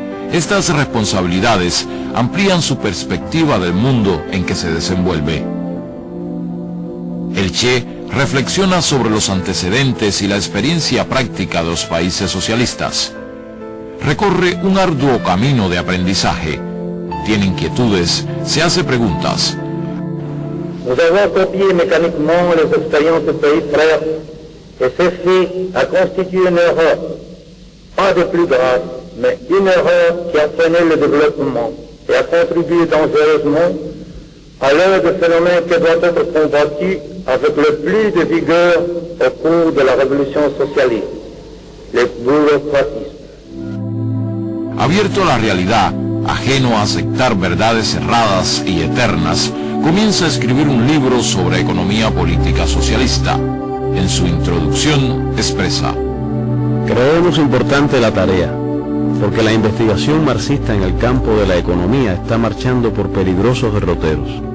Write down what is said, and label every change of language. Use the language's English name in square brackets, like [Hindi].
[Spanish] Estas responsabilidades amplían su perspectiva del mundo en que se desenvuelve. El Che reflexiona sobre los antecedentes y la experiencia práctica de los países socialistas. Recorre un arduo camino de aprendizaje. Tiene inquietudes, se hace preguntas. [French] Nous avons copié mécaniquement les expériences des pays frères et ceci a constitué une erreur, pas des plus graves, mais une erreur qui a freiné le développement et a contribué dangereusement à l'un des phénomènes qui doit être combattu avec le plus de vigueur au cours de la révolution socialiste, le bureaucratisme. [Spanish] Abierto a la realidad, ajeno a aceptar verdades cerradas y eternas, comienza a escribir un libro sobre economía política socialista. En su introducción expresa: Creemos importante la tarea, porque la investigación marxista en el campo de la economía está marchando por peligrosos derroteros.